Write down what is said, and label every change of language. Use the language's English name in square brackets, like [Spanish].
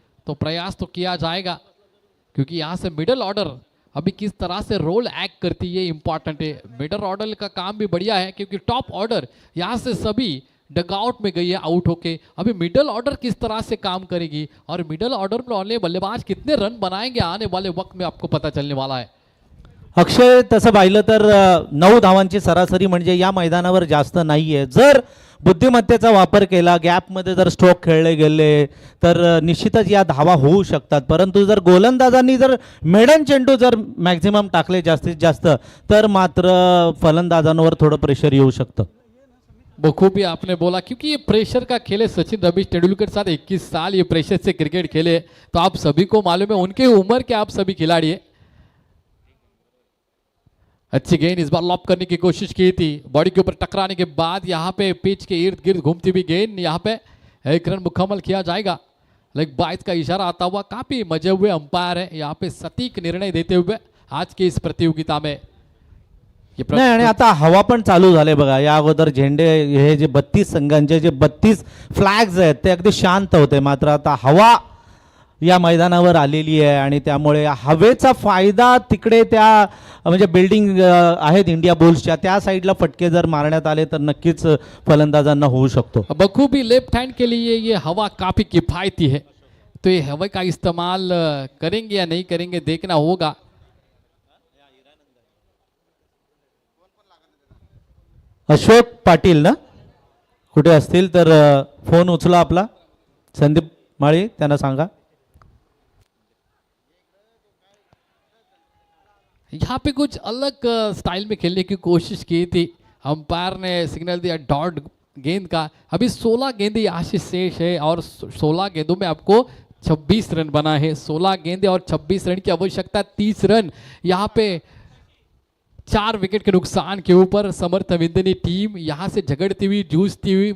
[Hindi] तो प्रयास तो किया जाएगा, क्योंकि यहाँ से मिडल ऑर्डर अभी किस तरह से रोल एक्ट करती है इंपॉर्टेंट है। मिडल ऑर्डर का काम भी बढ़िया है, क्योंकि टॉप ऑर्डर यहाँ से सभी डगआउट में गई है आउट होके। अभी मिडल ऑर्डर किस तरह से काम करेगी और मिडल ऑर्डर में वाले बल्लेबाज कितने रन बनाएंगे आने वाले वक्त में आपको पता चलने वाला है। [Marathi] अक्षय, तसं पाहिलं तर 9 धावांची सरासरी म्हणजे या मैदानावर जास्त नाहीये। जर बुद्धिमत्तेचा वापर केला, गॅपमध्ये जर स्ट्रोक खेळले गेले तर निश्चितच या धावा होऊ शकतात। परंतु जर गोलंदाजांनी जर मेडन चेंडू जर मॅक्झिमम टाकले जास्तीत जास्त, तर मात्र फलंदाजांवर थोडं प्रेशर येऊ शकतं। [Hindi] बखूबी आपने बोला, क्योंकि ये प्रेशर का खेल है। सचिन रमेश तेंदुलकर साथ 21 साल ये प्रेशर से क्रिकेट खेले, तो आप सभी को मालूम है उनके उम्र के आप सभी खिलाड़ी है। अच्छी गेंद इस बार लॉप करने की कोशिश की थी, बॉडी के ऊपर टकराने के बाद यहाँ पे पिच के इर्द गिर्द घूमती हुई गेंद, यहाँ पे 1 रन मुकम्मल किया जाएगा। लेग बाइज का इशारा आता हुआ, काफी मजे हुए अंपायर है यहाँ पे सटीक निर्णय देते हुए आज की इस प्रतियोगिता में। [Marathi] नाही, आणि आता हवा पण चालू झाले बघा। या अगोदर झेंडे हे जे 32 संघांचे जे 32 फ्लॅग्स आहेत ते अगदी शांत होते, मात्र आता हवा या मैदानावर आलेली आहे आणि त्यामुळे हवेचा फायदा तिकडे त्या म्हणजे बिल्डिंग आहेत इंडिया बुल्सच्या त्या साईडला फटके जर मारण्यात आले तर नक्कीच फलंदाजांना होऊ शकतो। [Hindi] बखूबी लेफ्ट हैंड के लिए ये हवा काफी किफायती है, तो ये हवा का इस्तेमाल करेंगे या नहीं करेंगे देखना होगा। [Marathi] अशोक पाटील ना कुठे असतील तर फोन उचला आपला, संदीप माळी त्यांना सांगा। [Hindi] यहाँ पे कुछ अलग स्टाइल में खेलने की कोशिश की थी, अंपायर ने सिग्नल दिया डॉट गेंद का। अभी 16 गेंदे यहाँ से शेष है और 16 गेंदों में आपको 26 रन बना है। 16 गेंदे और 26 रन की आवश्यकता, 30 रन यहाँ पे 4 विकेट के नुकसान के ऊपर समर्थ विंधने टीम यहाँ से झगड़ती हुई जूझती हुई।